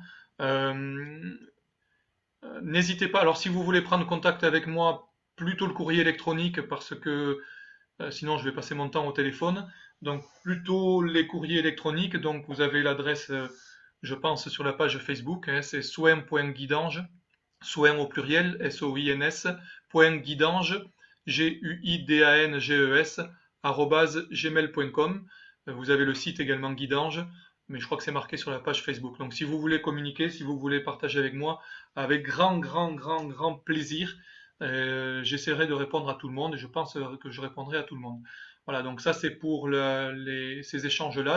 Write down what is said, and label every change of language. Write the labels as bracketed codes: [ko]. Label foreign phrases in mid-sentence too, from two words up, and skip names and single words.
[fr] Euh, N'hésitez pas, alors si vous voulez prendre contact avec moi, plutôt le courrier électronique parce que sinon je vais passer mon temps au téléphone. Donc plutôt les courriers électroniques, donc vous avez l'adresse, je pense, sur la page Facebook, hein, c'est soin.guidange, soin au pluriel, S-O-I-N-S, point guidange, G-U-I-D-A-N-G-E-S, gmail.com. Vous avez le site également Guidange, mais je crois que c'est marqué sur la page Facebook. Donc si vous voulez communiquer, si vous voulez partager avec moi, avec grand, grand, grand, grand plaisir, j'essaierai de répondre à tout le monde et je pense que je répondrai à tout le monde. Voilà, donc ça c'est pour ces échanges-là.